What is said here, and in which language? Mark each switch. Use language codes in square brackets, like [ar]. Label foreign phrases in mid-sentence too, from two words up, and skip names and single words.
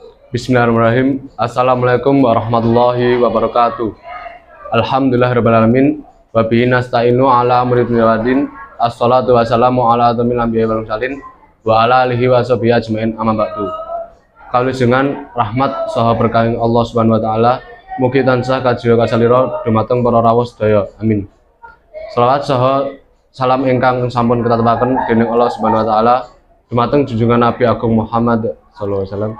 [ar] بسم الله الرحمن الرحيم. السلام عليكم ورحمة الله وبركاته. الحمد لله الرحمن الرحيم. وبه نستعين على أمور الدنيا والدين. والصلاة والسلام على خاتم الأنبياء والمرسلين وعلى آله وصحبه أجمعين، أما بعد. [jv] Kalujengan rahmat saha berkah Allah [ar] سبحانه وتعالى [jv] mugi tansah kajiya kasalira dumateng para rawuh sedaya. Amin. Selawat saha salam ingkang sampun katabaken dening Allah [ar] سبحانه وتعالى [jv] dumateng junjungan Nabi Agung Muhammad [ar] صلى الله عليه وسلم.